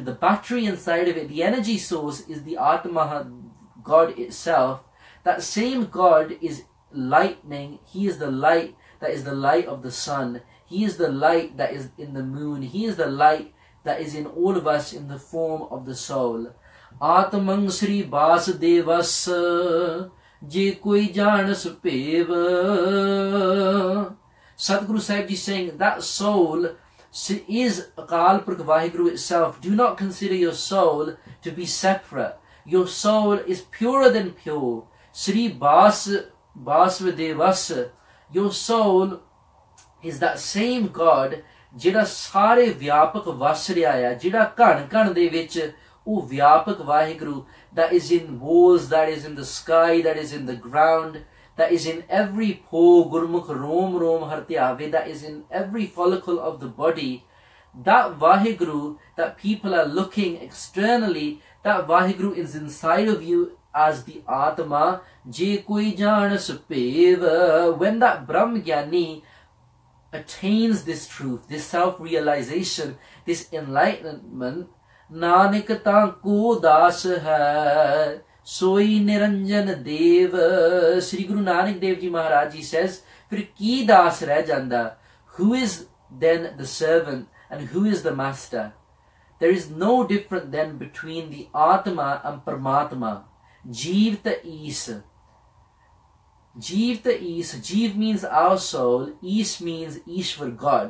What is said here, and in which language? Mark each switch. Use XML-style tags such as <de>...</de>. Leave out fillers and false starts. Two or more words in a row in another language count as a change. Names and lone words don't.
<en>The battery inside of it, the energy source, is the Atma, God itself. That same God is lightning. He is the light that is the light of the sun. He is the light that is in the moon. He is the light that is in all of us in the form of the soul.</en> <pa>ਆਤਮੁ ਸ੍ਰੀ ਬਾਸੁਦੇਵਸ੍ਯ ਜੇ ਕੋਈ ਜਾਨੈ ਭੇਵ.</pa> <en>Sadhguru Sahib Ji saying that soul is Akal Purkh Vaheguru itself. Do not consider your soul to be separate. Your soul is purer than pure.</en> <pa>ਸ੍ਰੀ ਬਾਸੁਦੇਵਸ੍ਯ.</pa> <en>Your soul is that same God</en> <pa>ਜਿਹੜਾ ਸਾਰੇ ਵਿਆਪਕ ਵਸ ਰਿਹਾ ਆ, ਜਿਹੜਾ ਘਣ ਘਣ ਦੇ ਵਿੱਚ ਉਹ ਵਿਆਪਕ ਵਾਹਿਗੁਰੂ,</pa> <en>that is in walls, that is in the sky, that is in the ground, that is in every pore,</en> <pa>ਗੁਰਮੁਖਿ ਰੋਮਿ ਰੋਮਿ ਹਰਿ ਧਿਆਵੈ,</pa> <en>that is in every follicle of the body. That Vaheguru that people are looking externally, that Vaheguru is inside of you as the Atma.</en> <pa>ਜੇ ਕੋਈ ਜਾਨੈ ਭੇਵ.</pa> <en>When that Brahm Giani attains this truth, this self-realization, this enlightenment,</en> <pa>ਨਾਨਕ ਤਾ ਕਾ ਦਾਸੁ ਹੈ ਸੋਈ ਨਿਰੰਜਨ ਦੇਉ.</pa> <en>Sri Guru Nanak Dev Ji Maharaj Ji says,</en> <pa>ਫਿਰ ਕੀ ਦਾਸ ਰਹਿ ਜਾਂਦਾ?</pa> <en>Who is then the servant and who is the master? There is no difference then between the Atma and Paramatma.</en> <pa>ਜੀਵ ਤਾ ਈਸ। ਜੀਵ ਤਾ ਈਸ.</pa> <en>Jeev means our soul. Is means Ishwar, God.</en>